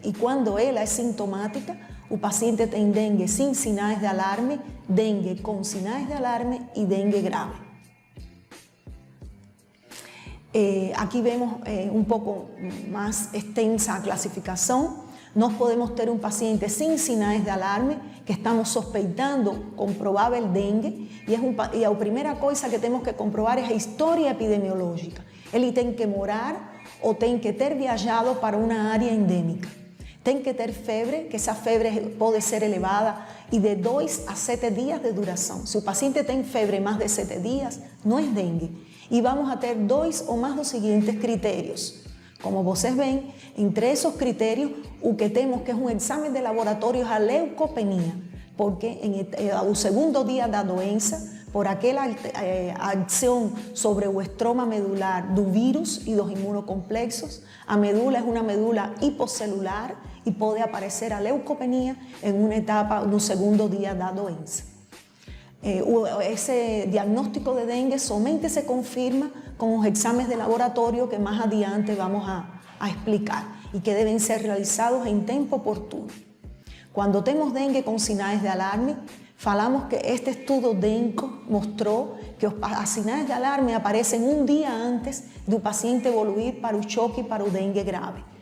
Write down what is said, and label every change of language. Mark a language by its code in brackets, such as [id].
[es] Y cuando ela es sintomática, o paciente tiene dengue sin sinais de alarme, dengue con sinais de alarme y dengue grave. Aquí vemos un poco más extensa clasificación. [pt] Nós podemos ter um paciente sem sinais de alarme, que estamos suspeitando com provável dengue, e a primeira coisa que temos que comprovar é a história epidemiológica. Ele tem que morar ou tem que ter viajado para uma área endêmica. Tem que ter febre, que essa febre pode ser elevada e de 2 a 7 dias de duração. Se o paciente tem febre mais de 7 dias, não é dengue. E vamos a ter 2 ou mais dos seguintes critérios. Como vocês veem, entre esses critérios, o que temos que é um exame de laboratório é a leucopenia, porque o segundo dia da doença, por aquela ação sobre o estroma medular do vírus e dos imunocomplexos, a medula é uma medula hipocelular e pode aparecer a leucopenia em uma etapa no segundo dia da doença. [es] Ese diagnóstico de dengue somente se confirma con los exámenes de laboratorio que más adiante vamos a explicar y que deben ser realizados en tiempo oportuno. Cuando tenemos dengue con sinais de alarme, falamos que este estudio DENCO mostró que los sinais de alarme aparecen un día antes del paciente evoluir para un choque y para un dengue grave.